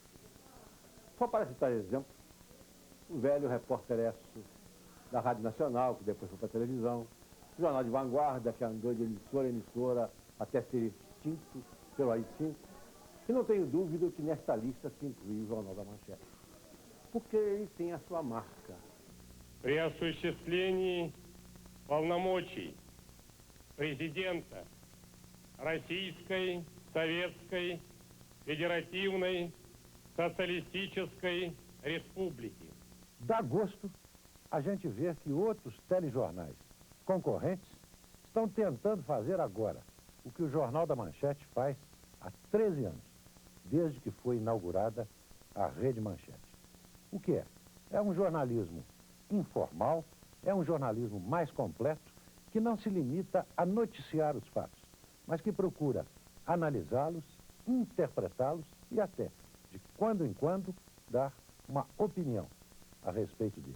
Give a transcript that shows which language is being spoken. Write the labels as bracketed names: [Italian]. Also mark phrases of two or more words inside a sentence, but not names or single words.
[Portuguese] Só para citar exemplo, o velho repórter Esso da Rádio Nacional, que depois foi para a televisão, o Jornal de Vanguarda, que andou de emissora em emissora até ser extinto pelo AI-5, e não tenho dúvida que nesta lista se inclui o Jornal da Manchete, porque ele tem a sua marca. [Russian] При осуществлении полномочий президента Российской Советской Федеративной Социалистической Республики [Portuguese] Dá gosto a gente ver que outros telejornais concorrentes estão tentando fazer agora o que o Jornal da Manchete faz há 13 anos, desde que foi inaugurada a Rede Manchete. O que é? É um jornalismo informal, é um jornalismo mais completo, que não se limita a noticiar os fatos, mas que procura analisá-los, interpretá-los e até, de quando em quando, dar uma opinião a respeito deles.